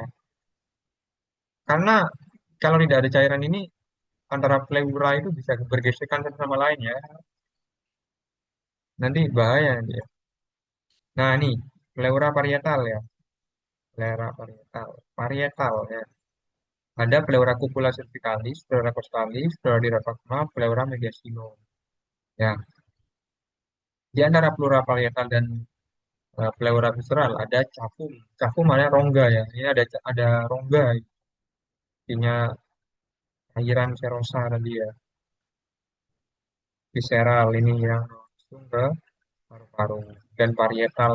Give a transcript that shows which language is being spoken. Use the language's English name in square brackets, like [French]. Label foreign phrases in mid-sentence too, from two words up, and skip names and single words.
[Indonesian] Karena kalau tidak ada cairan ini antara pleura itu bisa bergesekan satu sama lain ya. Nanti bahaya nanti ya. Nah, ini pleura parietal ya. Pleura parietal. Parietal ya. [Latin] Ada pleura cupula cervicalis, pleura costalis, pleura diaphragma, pleura mediastinum. [Indonesian] Ya, di antara pleura parietal dan pleura visceral ada cavum. Cavum ada rongga ya. Ini ada rongga, artinya airan serosa tadi ya. Visceral ini yang langsung ke paru-paru dan parietal.